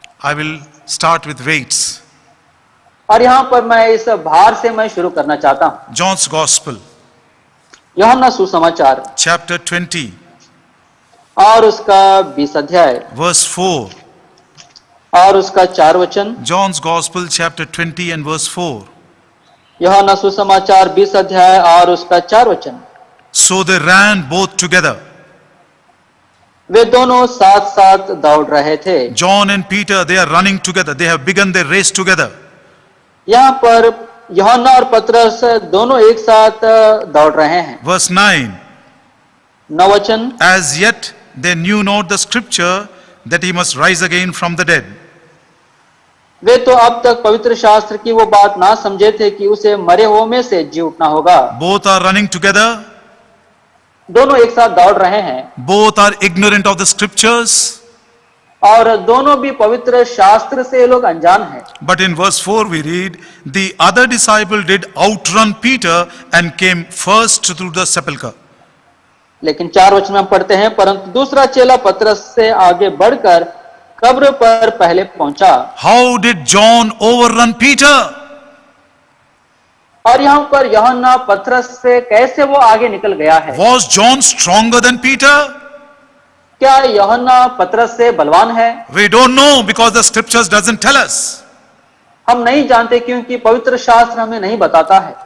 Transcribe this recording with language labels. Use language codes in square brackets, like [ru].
[en] I will start with weights. [hi] और यहाँ पर मैं इस भार से मैं शुरू करना चाहता हूँ [en] John's Gospel, [hi] यूहन्ना सुसमाचार [en] chapter 20, [hi] और उसका 20 अध्याय [en] verse 4. [hi] और उसका 4 वचन [en] John's Gospel, chapter 20 and verse 4. [hi] यूहन्ना सुसमाचार 20 अध्याय और उसका 4 वचन [en] So they ran both together. [hi] वे दोनों साथ साथ दौड़ रहे थे। [en] John and Peter, they are running together. They have begun their race together. [hi] यहाँ पर यूहन्ना और पतरस दोनों एक साथ दौड़ रहे हैं। [en] Verse 9. [hi] 9 वचन, [en] As yet they knew not the scripture that he must rise again from the dead. [hi] वे तो अब तक पवित्र शास्त्र की वो बात ना समझे थे कि उसे मरे हुओं में से जी उठना होगा। [en] Both are running together. [hi] दोनों एक साथ दौड़ रहे हैं [en] Both are ignorant of the scriptures. [hi] और दोनों भी पवित्र शास्त्र से ये लोग अनजान हैं। [en] But in verse 4 we read, the other disciple did outrun Peter and came first through the sepulchre. [hi] लेकिन 4 वचन में हम पढ़ते हैं, परंतु दूसरा चेला पतरस से आगे बढ़कर कब्र पर पहले पहुंचा। [en] How did John overrun Peter? [hi] और यहाँ पर यूहन्ना पतरस से कैसे वो आगे निकल गया है? [en] Was John stronger than Peter? [hi] क्या यूहन्ना पतरस से बलवान है? [en] We don't know because the scriptures doesn't tell us. [hi] हम नहीं जानते क्योंकि पवित्र शास्त्र हमें नहीं बताता है।